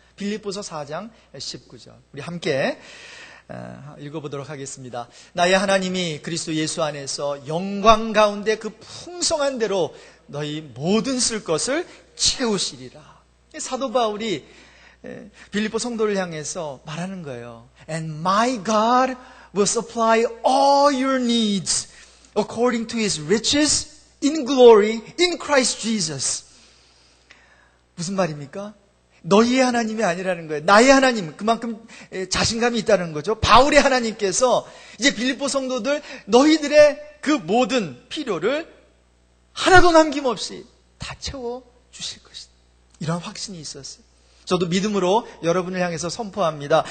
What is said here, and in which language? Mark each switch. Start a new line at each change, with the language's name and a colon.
Korean: 빌립보서 4장 19절. 우리 함께 읽어보도록 하겠습니다. 나의 하나님이 그리스도 예수 안에서 영광 가운데 그 풍성한 대로 너희 모든 쓸 것을 채우시리라. 사도 바울이 빌립보 성도를 향해서 말하는 거예요.
English: And my God will supply all your needs according to his riches in glory in Christ Jesus.
Korean: 무슨 말입니까? 너희의 하나님이 아니라는 거예요. 나의 하나님, 그만큼 자신감이 있다는 거죠. 바울의 하나님께서 이제 빌립보 성도들 너희들의 그 모든 필요를 하나도 남김없이 다 채워주실 것이다. 이런 확신이 있었어요. 저도 믿음으로 여러분을 향해서 선포합니다.